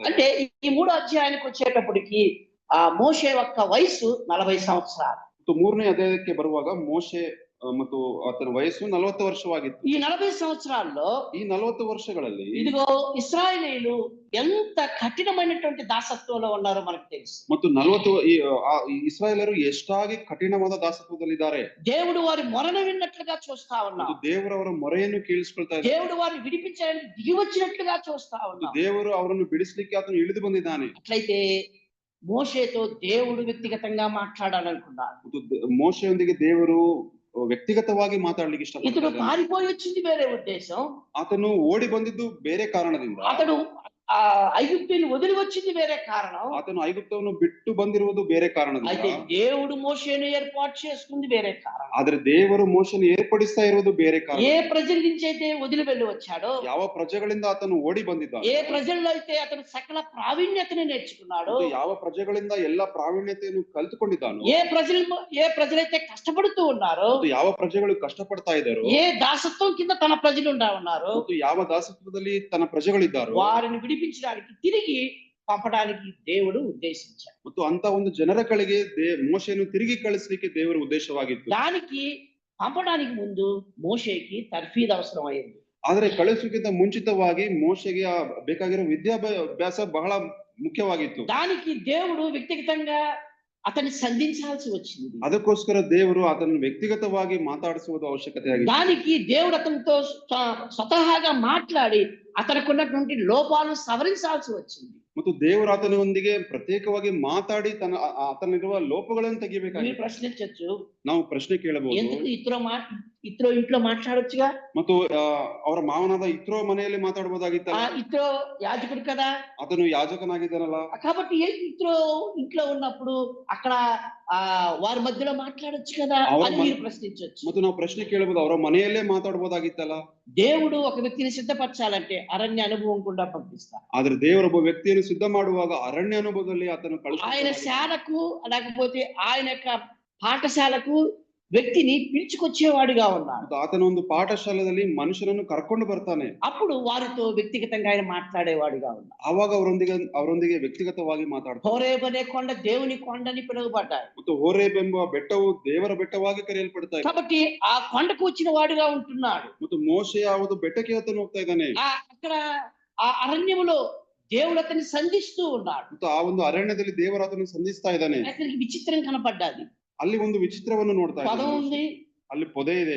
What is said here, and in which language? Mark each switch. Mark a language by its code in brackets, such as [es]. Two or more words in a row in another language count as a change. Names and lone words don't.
[te] అంటే ఈ 3వ అధ్యాయానికి వచ్చేటప్పటికి ఆ మోషే యొక్క వయసు 40 సంవత్సరాలు. [kn] ಮತ್ತು 3ನೇ ಅಧ್ಯಾಯಕ್ಕೆ ಬರುವಾಗ ಮೋಶೆ ಮತ್ತು ಆತನ ವಯಸ್ಸು 40 ವರ್ಷವಾಗಿತ್ತು. [te] ఈ 40 సంవత్సరాల్లో [kn] ಈ 40 ವರ್ಷಗಳಲ್ಲಿ [te] ఇదిగో ఇశ్రాయేలీయులు ఎంత కఠినమైనటువంటి దాసత్వంలో ఉన్నారో మనకు తెలుసు. [kn] ಮತ್ತು 40 ಈ ಇಸ್ರಾಯೇಲರು ಎಷ್ಟಾಗಿ ಕಠಿಣವಾದ ದಾಸತ್ವದಲ್ಲಿದ್ದಾರೆ. [te] దేవుడు వారి మొరను విన్నట్లుగా చూస్తా ఉన్నాం. [kn] ಮತ್ತು ದೇವರು ಅವರ ಮೊರೆಯನ್ನು ಕೇಳಿಸ್ಕೊಳ್ತಾ ಇದ್ದಾರೆ. [te] దేవుడు వారిని విడిపించడానికి దిగి వచ్చినట్లుగా చూస్తా ఉన్నాం. [kn] ದೇವರು ಅವರನ್ನು ಬಿಡಿಸ್ಲಿಕ್ಕೆ ಆತನು ಇಳಿದು ಬಂದಿದ್ದಾನೆ. [te] అట్లయితే మోషేతో దేవుడు వ్యక్తిగతంగా మాట్లాడాలనుకున్నాడు. [kn] ಮತ್ತು ಮೋಶೆಯೊಂದಿಗೆ ದೇವರು ವ್ಯಕ್ತಿಗತವಾಗಿ ಮಾತಾಡ್ಲಿಕ್ಕೆ [te] ఇతడు [kn] ಇಷ್ಟಪಡ್ತಾರೆ. [te] పారిపోయి వచ్చింది వేరే ఉద్దేశం. [kn] ಆತನು ಓಡಿ ಬಂದಿದ್ದು ಬೇರೆ ಕಾರಣದಿಂದ. [te] అతడు ఐగుప్తుని వదిలి వచ్చింది వేరే కారణం. [kn] ಆತನು ಐಗುಪ್ತವನ್ನು ಬಿಟ್ಟು ಬಂದಿರುವುದು ಬೇರೆ ಕಾರಣದಿಂದ. [te] అయితే దేవుడు మోషేను ఏర్పాటు చేసుకుంది వేరే కారణం. [kn] ಆದ್ರೆ ದೇವರು ಮೋಶೆಯನ್ನು ಏರ್ಪಡಿಸ್ತಾ ಇರುವುದು ಬೇರೆ ಕಾರಣ. [te] ఏ ప్రజల నుంచి అయితే వదిలి వెళ్ళి వచ్చాడో, [kn] ಯಾವ ಪ್ರಜೆಗಳಿಂದ ಆತನು ಓಡಿ ಬಂದಿದ್ದಾನೆ, [te] ఏ ప్రజల్లో అయితే అతను సకల ప్రావీణ్యతను నేర్చుకున్నాడో, [kn] ಮತ್ತು ಯಾವ ಪ್ರಜೆಗಳಿಂದ ಎಲ್ಲ ಪ್ರಾವೀಣ್ಯತೆಯನ್ನು ಕಲಿತುಕೊಂಡಿದ್ದಾನೋ, [te] ఏ ప్రజలైతే కష్టపడుతూ ఉన్నారో, [kn] ಮತ್ತು ಯಾವ ಪ್ರಜೆಗಳು ಕಷ್ಟಪಡ್ತಾ ಇದ್ದಾರೋ, [te] ఏ దాసత్వం కింద తన ప్రజలు ఉన్నారో, [kn] ಮತ್ತು ಯಾವ ದಾಸತ್ವದಲ್ಲಿ ತನ್ನ ಪ್ರಜೆಗಳಿದ್ದಾರೋ [te] వారిని విడిపించడానికి తిరిగి పంపడానికి దేవుడు ఉద్దేశించాడు. [kn] ಮತ್ತು ಅಂತ ಒಂದು ಜನರ ಕಡೆಗೆ ಮೋಶೆಯನ್ನು ತಿರುಗಿ ಕಳಿಸ್ಲಿಕ್ಕೆ ದೇವರ ಉದ್ದೇಶವಾಗಿತ್ತು. [te] దానికి పంపడానికి ముందు మోషేకి తర్ఫీద్ అవసరం అయింది. [kn] ಆದ್ರೆ ಕಳಿಸುವುದಕ್ಕಿಂತ ಮುಂಚಿತವಾಗಿ ಮೋಶೆಗೆ ಬೇಕಾಗಿರೋ ವಿದ್ಯಾಭ್ಯಾಸ ಬಹಳ ಮುಖ್ಯವಾಗಿತ್ತು. [te] దానికి దేవుడు వ్యక్తిగతంగా అతన్ని సంధించాల్సి వచ్చింది. [kn] ಅದಕ್ಕೋಸ್ಕರ ದೇವರು ಆತನನ್ನು ವ್ಯಕ್ತಿಗತವಾಗಿ ಮಾತಾಡಿಸುವುದು ಅವಶ್ಯಕತೆ ಆಗಿದೆ. [te] దానికి దేవుడు అతనితో స్వతహాగా మాట్లాడి అతనికి లోపాలను సవరించాల్సి వచ్చింది. [kn] ಮತ್ತು ದೇವರು ಆತನೊಂದಿಗೆ ಪ್ರತ್ಯೇಕವಾಗಿ ಮಾತಾಡಿ ಆತನಿರುವ ಲೋಪಗಳನ್ನು ತೆಗಿಬೇಕಾಗಿದೆ. [te] మీరు ప్రశ్నించొచ్చు, [kn] ನಾವು ಪ್ರಶ್ನೆ ಕೇಳಬಹುದು, [te] ఎందుకు ఇత్రో ఇంట్లో మాట్లాడొచ్చుగా, [kn] ಮತ್ತು ಅವರ ಮಾವನಾದ ಇತ್ರೋ ಮನೆಯಲ್ಲಿ ಮಾತಾಡಬಹುದಾಗಿತ್ತಲ್ಲ, [te] ఇత్రో యాజకుడు కదా, [kn] ಆತನು ಯಾಜಕನಾಗಿದ್ದಾನಲ್ಲ, [te] కాబట్టి ఇత్రో ఇంట్లో ఉన్నప్పుడు అక్కడ వారి మధ్యలో మాట్లాడొచ్చు కదా అని మీరు ప్రశ్నించొచ్చు. [kn] ಮತ್ತು ನಾವು ಪ್ರಶ್ನೆ ಕೇಳಬಹುದು, ಅವರ ಮನೆಯಲ್ಲೇ ಮಾತಾಡಬಹುದಾಗಿತ್ತಲ್ಲ. [te] దేవుడు ఒక వ్యక్తిని సిద్ధపరచాలంటే అరణ్య అనుభవం కూడా పంపిస్తారు. [kn] ಆದ್ರೆ ದೇವರೊಬ್ಬ ವ್ಯಕ್ತಿಯನ್ನು ಸಿದ್ಧ ಮಾಡುವಾಗ ಅರಣ್ಯ ಅನುಭವದಲ್ಲಿ ಆತನು [te] ఆయన శాలకు లేకపోతే ఆయన యొక్క పాఠశాలకు వ్యక్తిని పిలుచుకొచ్చేవాడిగా ఉన్నాడు. [kn] ಆತನ ಒಂದು ಪಾಠಶಾಲೆಯಲ್ಲಿ ಮನುಷ್ಯನನ್ನು ಕರ್ಕೊಂಡು ಬರ್ತಾನೆ. [te] అప్పుడు వారితో వ్యక్తిగతంగా ఆయన మాట్లాడేవాడిగా ఉన్నాడు. [kn] ಆವಾಗ ಅವರೊಂದಿಗೆ ವ್ಯಕ್ತಿಗತವಾಗಿ ಮಾತಾಡ್ತಾನೆ. [te] హోరేబ్ అనే కొండ దేవుని కొండని పిలువబడ్డాడు. [kn] ಮತ್ತು ಹೋರೇಬ್ ಎಂಬ ಬೆಟ್ಟವು ದೇವರ ಬೆಟ್ಟವಾಗಿ ಕರೆಯಲ್ಪಡ್ತಾ ಇದೆ. [te] కాబట్టి ఆ కొండకు వచ్చిన వాడిగా ఉంటున్నాడు. [kn] ಮತ್ತು ಮೋಶೆ ಯಾವುದು ಬೆಟ್ಟಕ್ಕೆ ಆತನು ಹೋಗ್ತಾ ಇದ್ದಾನೆ. [te] అక్కడ ఆ అరణ్యములో దేవుడు అతన్ని సంధిస్తూ ఉన్నాడు. [kn] ಮತ್ತು ಆ ಒಂದು ಅರಣ್ಯದಲ್ಲಿ ದೇವರು ಆತನು ಸಂಧಿಸ್ತಾ ಇದ್ದಾನೆ. [te] అతనికి విచిత్రం కనపడ్డాది. [kn] ಅಲ್ಲಿ ಒಂದು ವಿಚಿತ್ರವನ್ನು ನೋಡ್ತಾ [te] పదం [kn] ಇದ್ದಾನೆ. [te] ఉంది, [kn] ಅಲ್ಲಿ ಪೊದೆ ಇದೆ,